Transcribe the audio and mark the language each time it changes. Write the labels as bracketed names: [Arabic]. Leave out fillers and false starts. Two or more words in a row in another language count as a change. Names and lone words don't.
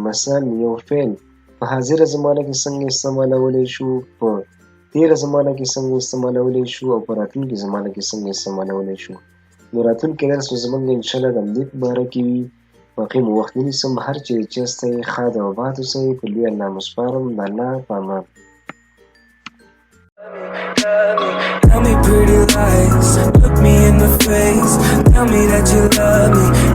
[Pashto] مثلا یو فعل په حاضره زمانه کې څنګه استعمالولی شو، په تېره زمانه کې څنګه استعمالولی شو، او په راتلونکې زمانه کې څنګه استعمالولی شو. نو راتلونکی درس به زموږ انشاءالله د همدې په باره کې وي. باقي مو وخت نه نیسم، هر چیرې چې یاستئ ښاد او آباد اوسئ. په لوی الله مو سپارم. د الله په امان. [English] Tell me pretty lies, look me in the face. Tell me that you love me.